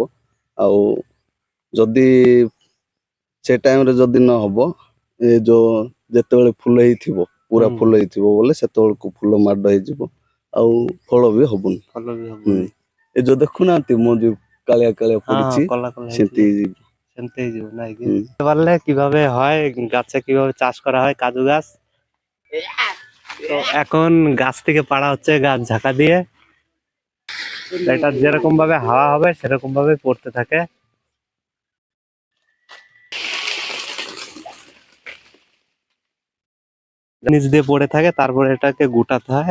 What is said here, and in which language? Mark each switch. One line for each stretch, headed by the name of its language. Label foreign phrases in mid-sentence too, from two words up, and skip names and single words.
Odia: ଆଉ ଯଦି ସେ ଟାଇମରେ ଯଦି ନ ହବ, ଏ ଯୋଉ ଯେତେବେଳେ ଫୁଲ ହେଇଥିବ, ପୁରା ଫୁଲ ହେଇଥିବ ବୋଲେ ସେତେବେଳକୁ ଫୁଲ ମାଡ ହେଇଯିବ, ଆଉ ଫଳ ବି ହବନି। ଫଳ ବି ହବନି। ଏ ଯୋଉ ଦେଖୁନାହାନ୍ତି ମଞ୍ଜି କାଳିଆ କାଳିଆ ହଁ ପଡିଛି କଲା କଲା ସେମିତି ହେଇଯିବ, ସେମିତି ହେଇଯିବ ନାଇଁ କି?
Bangla: বুঝতে পারলে কিভাবে হয় গাছে কিভাবে চাষ করা হয় কাজু গাছ। তো এখন গাছ থেকে পাড়া হচ্ছে গাছ ঝাঁকা দিয়ে, এটা যেরকম ভাবে হাওয়া হবে সেরকম ভাবে পড়তে থাকে। নিচ দিয়ে পড়ে থাকে, তারপরে এটাকে গুটাতে হয়।